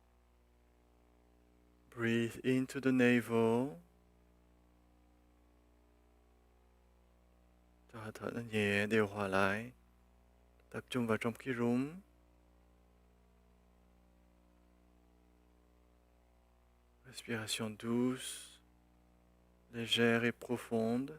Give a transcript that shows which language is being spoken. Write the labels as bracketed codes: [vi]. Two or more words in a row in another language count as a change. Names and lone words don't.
[en] Breathe into the navel. [vi] Cho hơi thở nó nhẹ, điều hòa lại. Tập trung vào trong cái rúng. [fr] Respiration douce, légère et profonde.